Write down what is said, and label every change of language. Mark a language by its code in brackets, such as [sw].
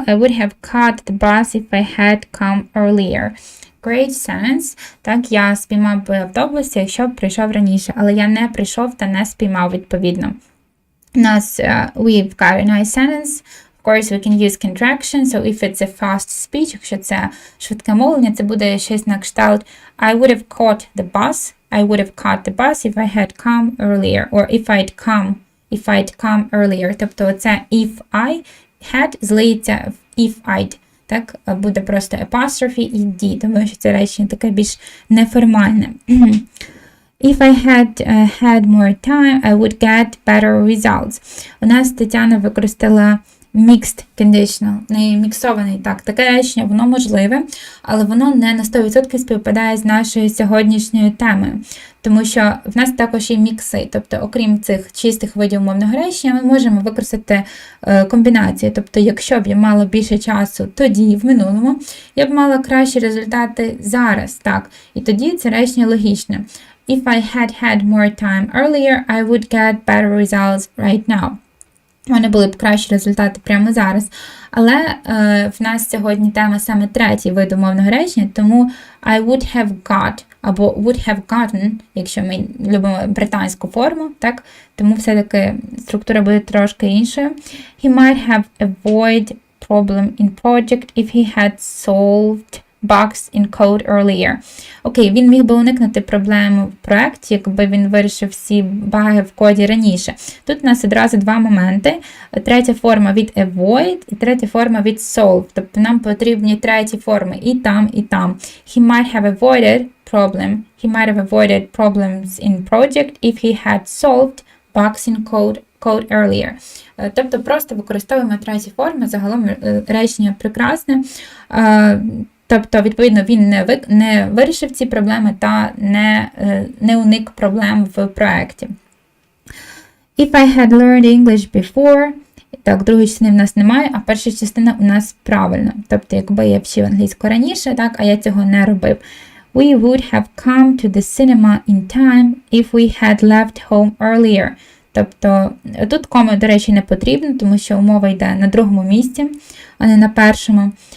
[en] I would have caught the bus if I had come earlier. Great sentence. [uk] Так, я спіймав би автобус, якщо б прийшов раніше, але я не прийшов та не спіймав відповідно. У нас [en] we've got a nice sentence. Of course, we can use contraction. So if it's a fast speech, [uk] якщо це швидке мовлення, це буде щось на кшталт [en] I would have caught the bus. I would have caught the bus if I had come earlier. Or if I'd come earlier. [uk] Тобто оце [en] if I had [uk] злиється в [en] if I'd. [uk] Так, буде просто apostrophe і D, тому що це речення таке більш неформальне. [en] If I had more time, I would get better results. [uk] У нас Тетяна використала mixed conditional, не міксований, так, таке речення, воно можливе, але воно не на 100% співпадає з нашою сьогоднішньою темою, тому що в нас також є мікси, тобто окрім цих чистих видів мовного речення, ми можемо використати комбінації, тобто якщо б я мала більше часу тоді, в минулому, я б мала кращі результати зараз, так, і тоді це речення логічне. [en] If I had more time earlier, I would get better results right now. [uk] Вони були б кращі результати прямо зараз. Але в нас сьогодні тема саме третій вид мовного речення, тому [en] I would have got [uk] або [en] would have gotten, [uk] якщо ми любимо британську форму, так? Тому все-таки структура буде трошки іншою. [en] He might have avoided problem in project if he had solved bugs in code earlier. [uk] Окей, він міг би уникнути проблеми в проєкті, якби він вирішив всі баги в коді раніше. Тут у нас одразу два моменти. Третя форма від avoid і третя форма від solve. Тобто нам потрібні треті форми і там, і там. [en] He might have avoided problem. He might have avoided problems in project if he had solved bugs in code earlier. [uk] Тобто просто використовуємо треті форми. Загалом речення прекрасне. Тобто, відповідно, він не вирішив ці проблеми та не уник проблем в проєкті. [en] If I had learned English before, [uk] так, другої частини в нас немає, а перша частина у нас правильно. Тобто, якби я вчив англійську раніше, так, а я цього не робив. [en] We would have come to the cinema in time if we had left home earlier. [uk] Тобто, тут кома, до речі, не потрібно, тому що умова йде на другому місці, а не на першому.